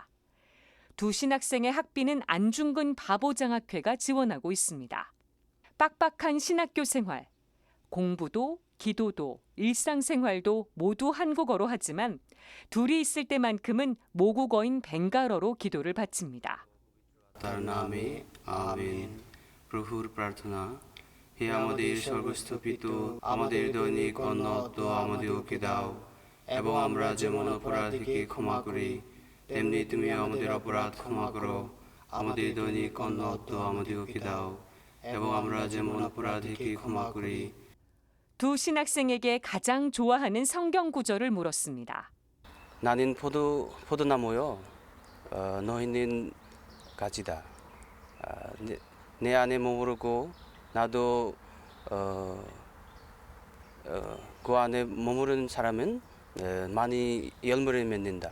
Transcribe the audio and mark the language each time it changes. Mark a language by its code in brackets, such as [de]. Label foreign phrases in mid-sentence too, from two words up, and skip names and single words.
[ko] 두 신학생의 학비는 안중근 바보장학회가 지원하고 있습니다. 빡빡한 신학교 생활, 공부도 기도도 일상생활도 모두 한국어로 하지만 둘이 있을 때만큼은 모국어인 벵갈어로 기도를 바칩니다. [bn] তার নামে আমিন। প্রভুর প্রার্থনা, হে আমাদের স্বর্গস্থ আমাদের দৈনিক অন্ন আমাদেরকে দাও, এবং আমরা যেমন অপরাধীকে ক্ষমা করি তেমনি তুমি আমাদের অপরাধ ক্ষমা করো। আমাদের দৈনিক অন্ন আমাদেরকে দাও, এবং আমরা যেমন অপরাধীকে ক্ষমা করি। [ko] 두 신학생에게 가장 좋아하는 성경 구절을 물었습니다. 나는 포도나무요, 너희는 가지다. 내 안에 머무르고 나도 그 안에 머무르는 사람은 많이 열매를 맺는다.